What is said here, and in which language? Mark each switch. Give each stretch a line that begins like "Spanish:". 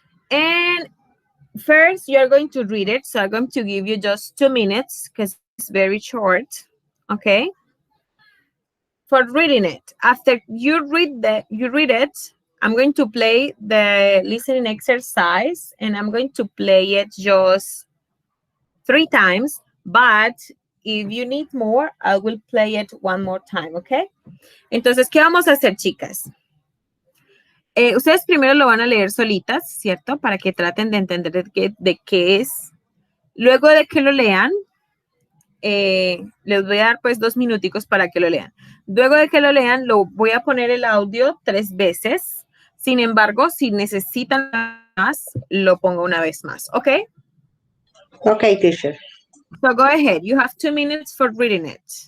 English: And first, you're going to read it. So I'm going to give you just 2 minutes because it's very short. Okay? For reading it. After you read it, I'm going to play the listening exercise and I'm going to play it just 3 times. But if you need more, I will play it one more time, okay?
Spanish: Entonces, ¿qué vamos a hacer, chicas? Ustedes primero lo van a leer solitas, ¿cierto? Para que traten de entender de qué es. Luego de que lo lean, les voy a dar pues 2 minuticos para que lo lean. Luego de que lo lean, lo voy a poner el audio 3 veces. Sin embargo, si necesitan más, lo pongo una vez más, ¿ok?
English: Okay, teacher. So go ahead. You have 2 minutes for reading it.